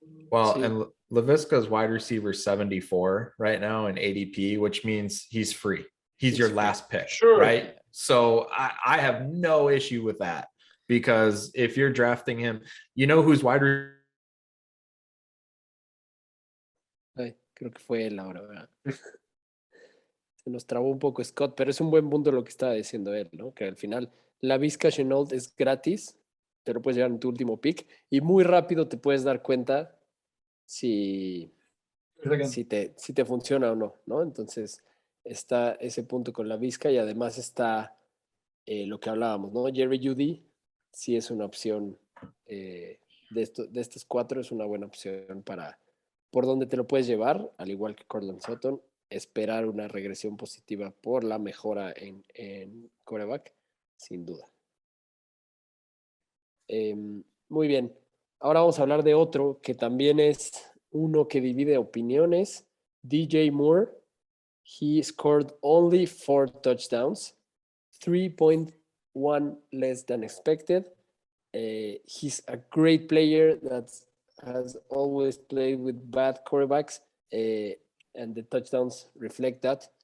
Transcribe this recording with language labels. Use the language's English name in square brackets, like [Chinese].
[English] Well, and Laviska's wide receiver 74 right now in ADP, which means he's free. he's your last pick, Sure. right? So I have no issue with that, because if you're drafting him, you know who's wide receiver. [Spanish] Ay, creo que fue él ahora, ¿verdad? Se nos trabó un poco Scott, pero es un buen punto lo que estaba diciendo él, ¿no? Que al final la Vizca Chenault es gratis, te lo puedes llevar en tu último pick y muy rápido te puedes dar cuenta si te funciona o no, ¿no? Entonces está ese punto con la Vizca y además está lo que hablábamos, ¿no? Jerry Judy sí es una opción de estos cuatro, es una buena opción para por donde te lo puedes llevar, al igual que Cortland Sutton, esperar una regresión positiva por la mejora en quarterback, sin duda. Muy bien. Ahora vamos a hablar de otro que también es uno que divide opiniones. DJ Moore. [English] He scored only 4 touchdowns, 3.1 less than expected. He's a great player that has always played with bad quarterbacks, and the touchdowns reflect that.